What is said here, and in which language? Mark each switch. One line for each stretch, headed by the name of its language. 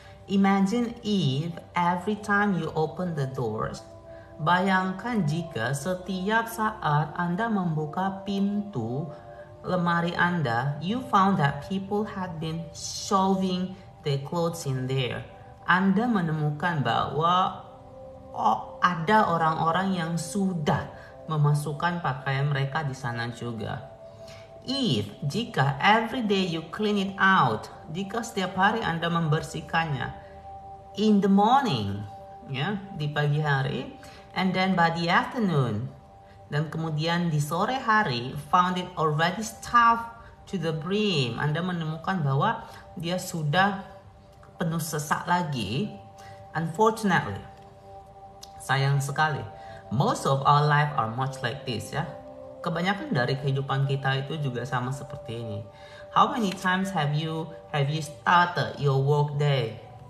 English: Imagine if every time you open the doors,
Indonesian: bayangkan jika setiap saat Anda membuka pintu lemari Anda,
English: you found that people had been shoving their clothes in there.
Indonesian: Anda menemukan bahwa ada orang-orang yang sudah memasukkan pakaian mereka di sana juga. Jika
English: every day you clean it out,
Indonesian: jika setiap hari Anda membersihkannya,
English: in the morning,
Indonesian: ya, di pagi hari,
English: and then by the afternoon,
Indonesian: dan kemudian di sore hari,
English: found it already stuffed to the brim,
Indonesian: Anda menemukan bahwa dia sudah penuh sesak lagi.
English: Unfortunately,
Indonesian: sayang sekali,
English: most of our life are much like this ya.
Indonesian: Kebanyakan dari kehidupan kita itu juga sama seperti ini.
English: How many times have you started your work day?